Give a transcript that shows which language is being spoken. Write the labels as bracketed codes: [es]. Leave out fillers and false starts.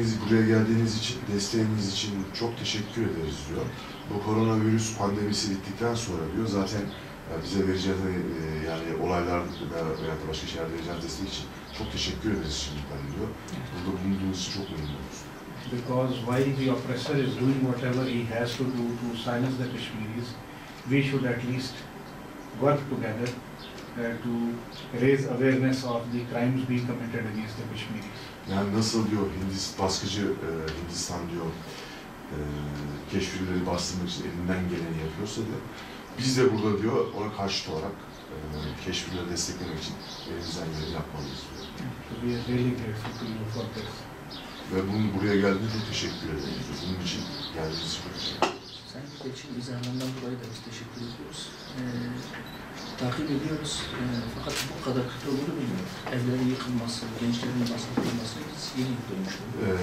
[tr] Buraya geldiğiniz için, desteğiniz için çok teşekkür ederiz diyor. Bu koronavirüs pandemisi bittikten sonra diyor, zaten Bize vereceğiniz yani olaylarda veya da başka şeylerde vereceğiniz destek için çok teşekkür ederiz şimdiden diyor. Burada bulunduğunuz için çok memnunuz. [en] Because while the oppressor is doing whatever he has to do to silence the Kashmiris, we should at least work together to raise awareness of the crimes being committed against the Kashmiris. [tr] Yani nasıl diyor baskıcı Hindistan diyor Keşmirleri bastırmak için elinden geleni yapıyorsa diyor. Biz de burada diyor ona karşıt olarak Keşmirleri desteklemek için elimizden geleni yapmalıyız diyor. [en] So we are really grateful to you for this. [tr] Ve bunun buraya geldiğine çok teşekkür ederiz. Bunun için geldiğiniz için çok teşekkür ederiz. Sayın Bekçi izahlarından dolayı da biz teşekkür ediyoruz. Takip ediyoruz. Fakat bu kadar kötü olduğunu bilmiyoruz. Evlerin yıkılması, gençlerin baskılanması biz yeni dönmüş olduk.